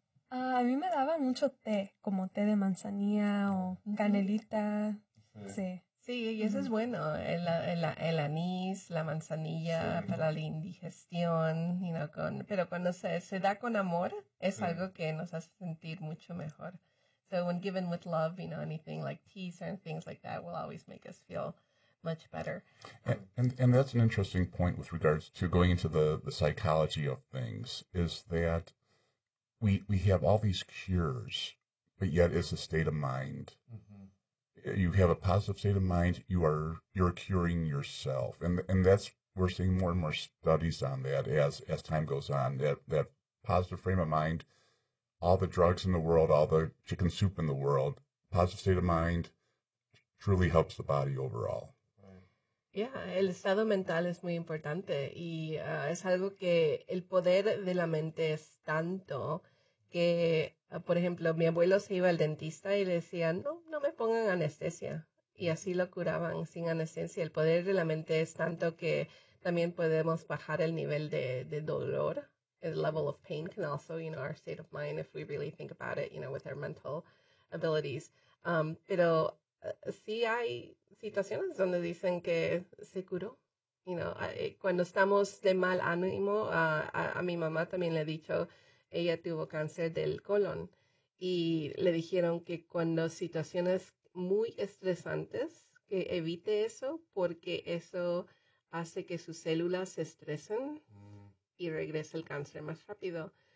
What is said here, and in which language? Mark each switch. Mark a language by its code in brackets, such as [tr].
[es] A mí me daban mucho té, como té de manzanilla o canelita. Sí. Sí, y eso es bueno, el anís, la manzanilla Sí. para la indigestión, y no con, pero cuando se da con amor, es algo que nos hace sentir mucho mejor. [en] So when given with love, you know, anything like teas or things like that will always make us feel much better. And that's an interesting point with regards to going into the psychology of things, is that we have all these cures, but yet it's a state of mind. You have a positive state of mind, you're curing yourself. And that's we're seeing more and more studies on that as time goes on, that positive frame of mind, all the drugs in the world, all the chicken soup in the world, positive state of mind truly helps the body overall. [es] Yeah, el estado mental es muy importante y es algo que el poder de la mente es tanto que, por ejemplo, mi abuelo se iba al dentista y le decía, no, no me pongan anestesia. Y así lo curaban sin anestesia. El poder de la mente es tanto que también podemos bajar el nivel de dolor. [en] El level of pain can also, you know, our state of mind, if we really think about it, you know, with our mental abilities. [es] Pero sí hay situaciones donde dicen que se curó, [en] you know, [es] cuando estamos de mal ánimo, a mi mamá también le he dicho, ella tuvo cáncer del colon y le dijeron que cuando situaciones muy estresantes, que evite eso porque eso hace que sus células se estresen y regrese el cáncer más rápido.